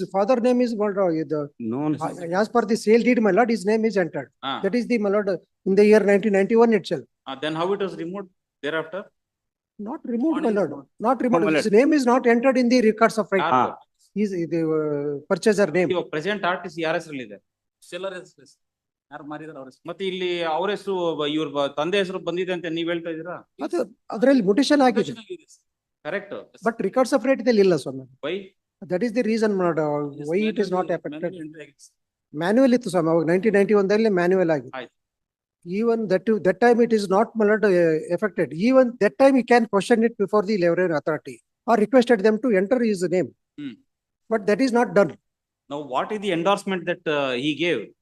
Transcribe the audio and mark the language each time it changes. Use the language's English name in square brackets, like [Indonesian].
[English] His father name is my lord, No. as per the sale deed, my lord, his name is entered. Ah. That is the, my lord, in the year 1991 itself. Then how it was removed thereafter? Not removed, my lord, removed. not removed. my His name is not entered in the records of right. [Kannada] ಯಾರು? [English] He is the purchaser name. [Kannada] ಇವಾಗ present artist ಯಾರ ಹೆಸರಲ್ಲಿದೆ? Seller ಹೆಸರು ಯಾರು ಮಾರಿದಾರೆ ಅವ್ರ ಹೆಸರು. ಮತ್ತೆ ಇಲ್ಲಿ ಅವ್ರ ಹೆಸರು ಇವ್ರ ತಂದೆ ಹೆಸರು ಬಂದಿದೆ ಅಂತ ನೀವ್ ಹೇಳ್ತಾ ಇದೀರಾ? ಅದು ಅದರಲ್ಲಿ ಮುಟೇಶನ್ ಆಗಿದೆ. [English] Correct. [Kannada] But records of right ದಲ್ಲಿ ಇಲ್ಲ ಸ್ವಾಮಿ. [English] Why? That is the reason, my lord, why it is not affected. [Kannada] Manual ಇತ್ತು ಸ್ವಾಮಿ, ಅವಾಗ 1991 ದಲ್ಲಿ manual ಆಗಿದೆ. ಆಯ್ತು. [English] Even that time it is not, my lord, affected. Even that time he can question it before the Lebanon authority or requested them to enter his name. Hmm. But that is not done. Now what is the endorsement that he gave?